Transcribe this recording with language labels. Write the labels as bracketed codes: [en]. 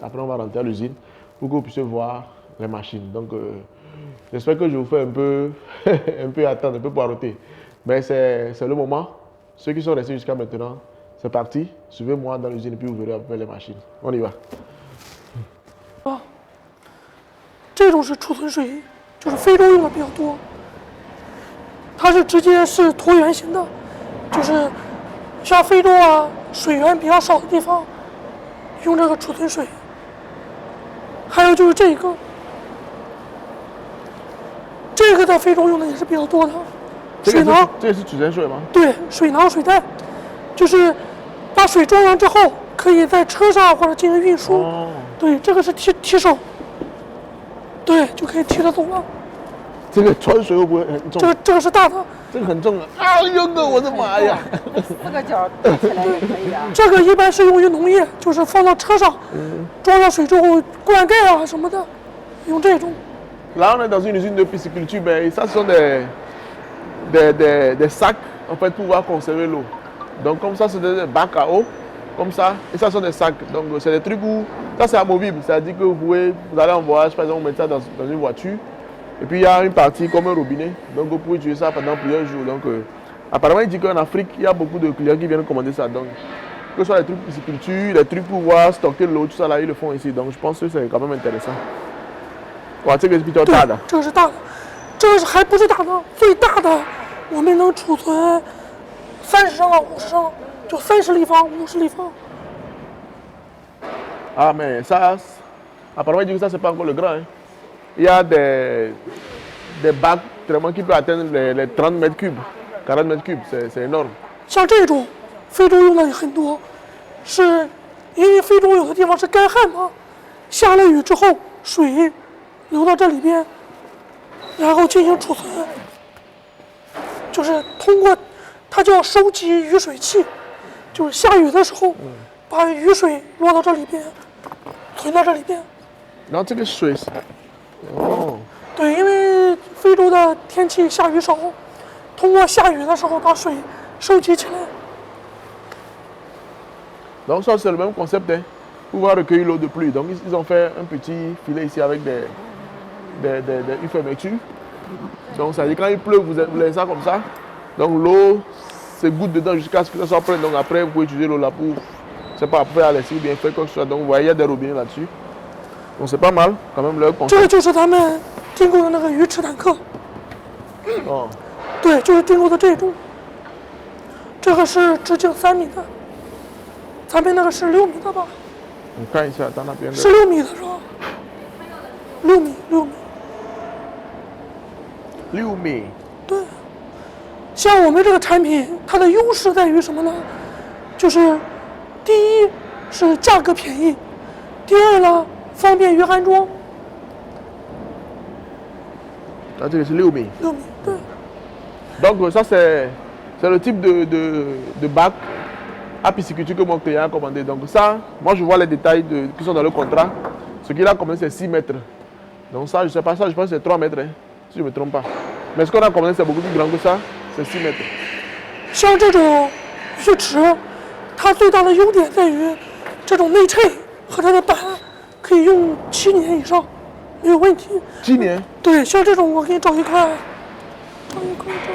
[fr] Après, on va rentrer à l'usine pour que vous puissiez voir les machines. Donc, j'espère que je vous fais un peu, un peu attendre, un peu poireauter. Mais c'est le moment. Ceux qui sont restés jusqu'à maintenant, c'est parti. Suivez-moi dans l'usine et puis vous verrez un peu les machines. On y va. [zh] 这种是储存水，就是非洲用的比较多。它是直接是椭圆形的，就是像非洲啊水源比较少的地方，用这个储存水。还有就是这个在非洲用的也是比较多的。水囊，这也是储存水吗？对，水囊水袋，就是把水装完之后，可以在车上或者进行运输。哦、对，这个是提手。对，就可以提着走了。这个装水会不会很重？这个是大的，这个很重啊！哎呦哥，我的妈呀！4个角带起来也可以啊。这个一般是用于农业，就是放到车上，装上水之后灌溉啊什么的，用这种。 [fr] Là, on est dans une usine de pisciculture, mais ça ce sont des sacs en fait, pouvoir conserver l'eau. Donc comme ça, c'est des bacs à eau, comme ça, et ça sont des sacs. Donc c'est des trucs où, ça c'est amovible, c'est-à-dire que vous allez en voyage, par exemple, vous mettez ça dans une voiture, et puis il y a une partie comme un robinet, donc vous pouvez utiliser ça pendant plusieurs jours. Donc apparemment, il dit qu'en Afrique, il y a beaucoup de clients qui viennent commander ça. Donc que ce soit les trucs de pisciculture, les trucs pour pouvoir stocker l'eau, tout ça là, ils le font ici. Donc je pense que c'est quand même intéressant. [zh] 哇，这个是比较对大的。这个是大的，这个是还不是大的，最大的我们能储存30升到50升，就30立方、50立方。 [fr] Ah, mais ça, apparemment, il dit que ça, c'est pas encore le grand. Hein. Il y a des bacs vraiment qui peuvent atteindre les 30 mètres cubes, 40 mètres cubes, c'est énorme. [zh] 像这种，非洲用的也很多，是因为非洲有的地方是干旱嘛，下了雨之后，水流到这里边，然后进行储存，就是通过它叫收集雨水器，就是下雨的时候，把雨水落到这里边，存到这里边。然后这个水，哦，对，因为非洲的天气下雨少，通过下雨的时候把水收集起来。 [fr] donc ça c'est le même concept, hein, pouvoir recueillir l'eau de pluie. Donc ils ont fait un petit filet ici avec une fermeture. Donc ça veut dire quand il pleut, vous laissez ça comme ça. Donc l'eau se goutte dedans jusqu'à ce que ça soit plein. Donc après vous pouvez utiliser l'eau là pour, c'est pas après à laisser ou bien faire quoi que ce soit. Donc vous voyez il y a des robinets là-dessus. Donc c'est pas mal quand même leur [zh] 这 [fr] concept. [zh] 个就是咱们订购的那个鱼池坦克， Oh. 对，就是订购的这种。这个是直径3米的，咱们那个是6米的吧？ On看一下dans那边的。是6米的是吧？6米，6米。 6米。对，像我们这个产品，它的优势在于什么呢？就是第一是价格便宜，第二呢方便于安装。 [fr] Ah, c'est 6 米。 [zh] 6米，对。 [fr] Donc ça c'est le type de bac à pisciculture que mon client a commandé. Donc ça, moi je vois les détails qui sont dans le contrat. Ce qu'il a commandé c'est 6 mètres. Donc ça, je sais pas ça, je pense que c'est 3 mètres, hein, si je ne me trompe pas. Mais ce qu'on a commandé c'est beaucoup plus grand que ça, c'est 6 mètres. [zh] 像这种鱼池，它最大的优点在于这种内衬和它的板可以用7年以上，没有问题。 7年。对，像这种我给你找一块，找一块。